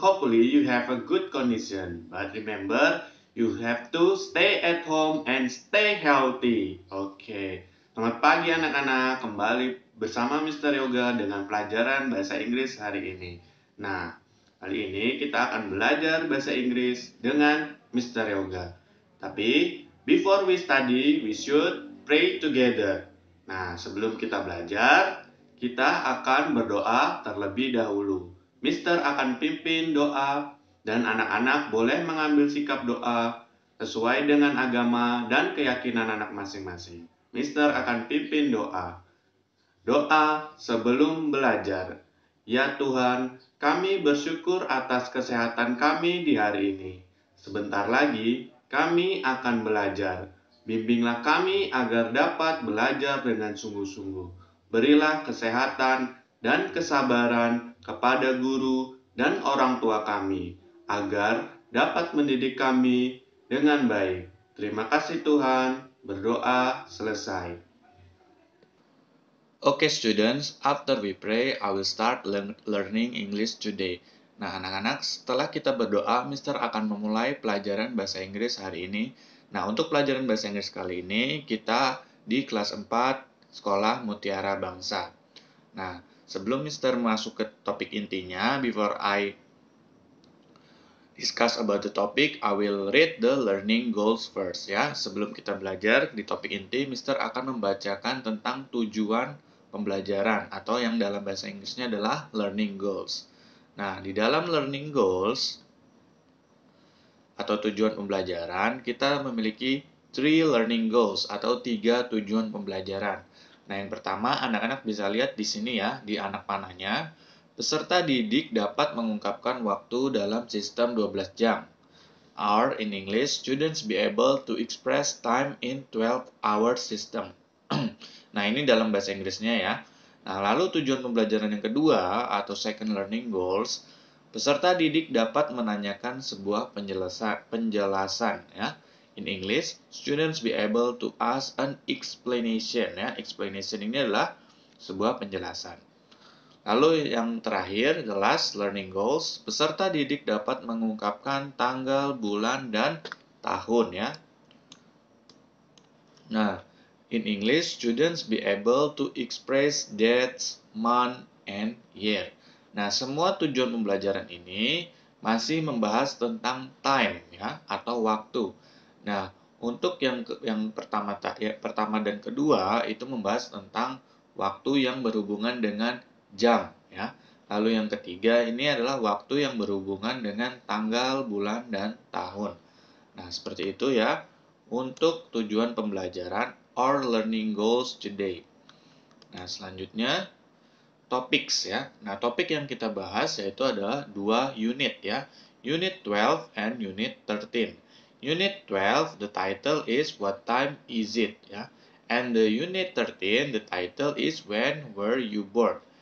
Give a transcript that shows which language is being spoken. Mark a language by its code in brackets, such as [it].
[en] Hopefully you have a good condition. But remember, you have to stay at home and stay healthy. [id] Oke, selamat pagi anak-anak. Kembali bersama Mr. Yoga dengan pelajaran bahasa Inggris hari ini. Nah, kali ini kita akan belajar bahasa Inggris dengan Mr. Yoga. [en] Tapi, before we study, we should pray together. [id] Nah, sebelum kita belajar, kita akan berdoa terlebih dahulu. Mister akan pimpin doa dan anak-anak boleh mengambil sikap doa sesuai dengan agama dan keyakinan anak masing-masing. Mister akan pimpin doa. Doa sebelum belajar. Ya Tuhan, kami bersyukur atas kesehatan kami di hari ini. Sebentar lagi kami akan belajar. Bimbinglah kami agar dapat belajar dengan sungguh-sungguh. Berilah kesehatan dan kesabaran kepada guru dan orang tua kami, agar dapat mendidik kami dengan baik. Terima kasih Tuhan. Berdoa selesai. [en] Okay students, after we pray, I will start learning English today. [id] Nah anak-anak, setelah kita berdoa, Mister akan memulai pelajaran bahasa Inggris hari ini. Nah untuk pelajaran bahasa Inggris kali ini, kita di kelas 4 Sekolah Mutiara Bangsa. Nah sebelum Mister masuk ke topik intinya, [en] before I discuss about the topic, I will read the learning goals first ya. [id] Sebelum kita belajar di topik inti, Mister akan membacakan tentang tujuan pembelajaran atau yang dalam bahasa Inggrisnya adalah learning goals. Nah, di dalam learning goals atau tujuan pembelajaran, kita memiliki [en] three learning goals [id] atau 3 tujuan pembelajaran. Nah, yang pertama, anak-anak bisa lihat di sini ya, di anak panahnya. Peserta didik dapat mengungkapkan waktu dalam sistem 12 jam. [en] Or in English, students be able to express time in 12-hour system. [id] Nah, ini dalam bahasa Inggrisnya ya. Nah, lalu tujuan pembelajaran yang kedua atau [en] second learning goals, [id] peserta didik dapat menanyakan sebuah penjelasan ya. [en] In English, students be able to ask an explanation ya. [id] Explanation ini adalah sebuah penjelasan. Lalu yang terakhir, [en] the last learning goals, [id] peserta didik dapat mengungkapkan tanggal, bulan, dan tahun ya. [en] Nah, in English, students be able to express dates, month, and year. [id] Nah, semua tujuan pembelajaran ini masih membahas tentang time ya atau waktu. Nah, untuk yang pertama dan kedua itu membahas tentang waktu yang berhubungan dengan jam ya. Lalu yang ketiga ini adalah waktu yang berhubungan dengan tanggal, bulan, dan tahun. Nah, seperti itu ya untuk tujuan pembelajaran [en] or learning goals today. [id] Nah, selanjutnya topics ya. Nah, topik yang kita bahas yaitu adalah dua unit ya. [en] Unit 12 and Unit 13. Unit 12, the title is What Time Is It ya. And the Unit 13, the title is When Were You Born.